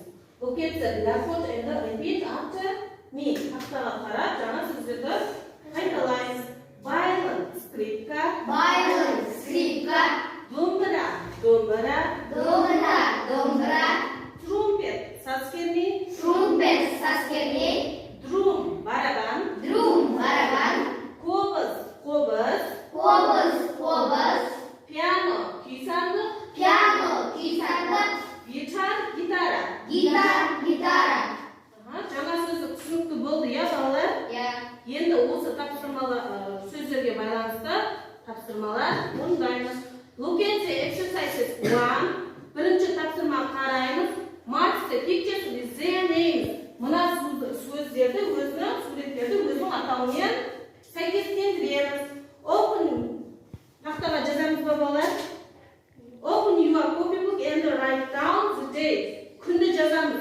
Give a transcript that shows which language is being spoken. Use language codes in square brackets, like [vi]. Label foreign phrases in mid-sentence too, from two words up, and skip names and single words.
[en] Look at the blackboard and repeat after me. [kk] Тақтаға қарап, жаңа сөздерді қайталаймыз. Violin, скрипка. Violin, скрипка. Домбыра, домбыра. Домбыра, домбыра. Trumpet, саскерни. Trumpet, саскерни. Drum, барабан. Drum, барабан. Қобыз, қобыз. Қобыз, қобыз. Piano, күй-сандық. Piano, күй-сандық. Гитар, гитара. Гитар, гитара. Жаңа сөздік түсінікті болды, я балалар? Енді осы сөздерге байланысты тапсырмалар орындаймыз. [en] Look at the exercises 1. [kk] Бірінші тапсырма қараймыз. [en] Match the pictures with their names. [kk] Мына сөздерді өзінің, суреттерді өзінің атауымен сәйкестендіреміз. Open тақтаға жазамыз ба балалар? [en] Open your copybook and write down the date. [kk] Күнді жазамыз.